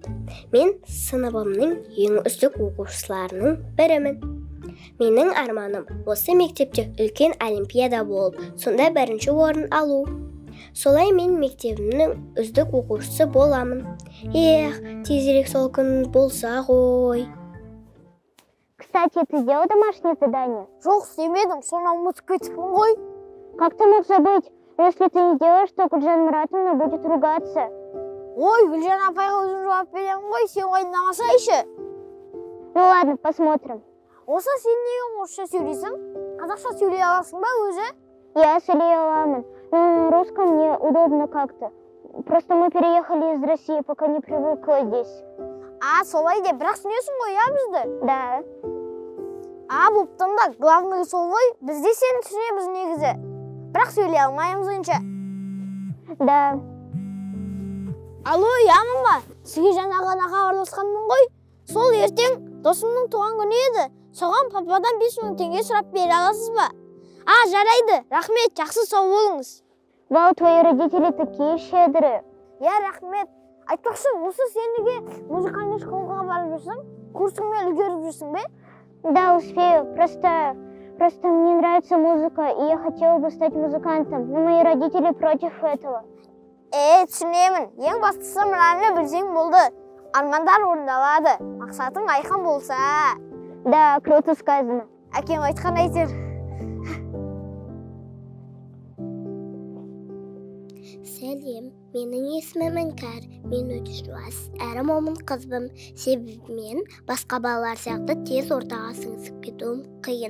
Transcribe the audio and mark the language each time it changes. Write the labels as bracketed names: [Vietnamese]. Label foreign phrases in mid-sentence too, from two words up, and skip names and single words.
[Kazakh] Мен сыныбымның ең үздік оқушыларының бірімін. Менің арманым осы мектепте үлкен олимпиада болып, сонда бірінші орын алу. Солай мен мектебімнің үздік оқушысы боламын. Тезірек сол күн болса ғой. [Russian] Кстати, ты сделал домашнее задание? [Kazakh] Жоқ, істемедім, соны ұмытып кетіппін ғой. [Russian] Как ты мог забыть? Если ты не делаешь, то Гүлжан Мұратовна будет ругаться. Ой, Гүлжан апайға өзім жауап беремін ғой, сен уайымдамасайшы. Ну ладно, посмотрим. [Kazakh] Осы сен неге орысша сөйлейсің? Қазақша сөйлей аласың ба өзі? Я сөйлей аламын, [Russian] но на русском мне удобно как-то. Просто мы переехали из России, пока не привыкла здесь. [Kazakh] Солай де, бірақ түсінесің ғой, бізді? [Russian] Да. [Kazakh] Бұптың да, главный сол ғой, бізде сені түсінеміз негізі. Бірақ сөйлей алмаймыз önce. [Russian] Да. [Kazakh] Алло, мама, сізге жаңа ғана хабарласқанмын ғой. Сол ертең досымның туған күні еді. Соған пападан 5.000 теңге сұрап бере аласыз ба? Жарайды. Рахмет, жақсы сау болыңыз. Вау, [Russian] твои родители такие щедрые. [Kazakh] Рахмет. Айтпақшы, осы сен неге музыкальный школаға барып жүрсің? Курсыңмен үлгеріп жүрсің бе? [Russian] Да, успею. Просто Просто мне нравится музыка, и я хотела бы стать музыкантом, но мои родители против этого. [Kazakh] Түсінемін. Ең бастысы мынаны білсең болды. Армандар орындалады. Мақсатың айқын болса. [Russian] Да, круто сказано. [Kazakh] Әкем айтқан айтер. Сәлем, менің есімім Іңкәр. Мен өте жуас, әрі момын қызбын. Себебі мен басқа балалар сияқты тез ортаға сіңісіп кетуім қиын.